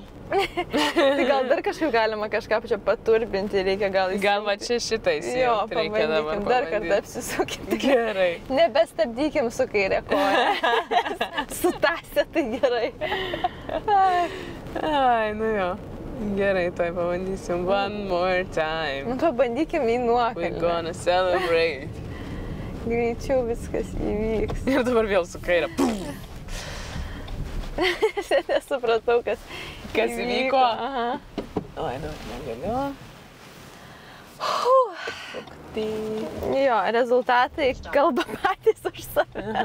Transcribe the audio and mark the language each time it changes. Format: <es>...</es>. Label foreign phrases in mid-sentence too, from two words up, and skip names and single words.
<lt>Tai gal dar kažkaip galima kažką čia paturbinti, reikia gal įsijungti. Gal va čia šitą įsijungti. Jo, pabandykim, dar kartą apsisukim. Gerai. Nebestabdykim su kairė koja. Su tasė tai gerai. Ai, nu jo. Gerai, tai pabandysim.</lt> <en>One more time.</en> <lt>Nu, pabandykim į nuokalnę.</lt> <en>We're gonna celebrate.</en> <lt>Greičiau viskas įvyks. Ir dabar vėl su kairė. Aš nesupratau, kas įvyko. Aha. Oi, negaliu. Jo, rezultatai kalba patys už save.</lt>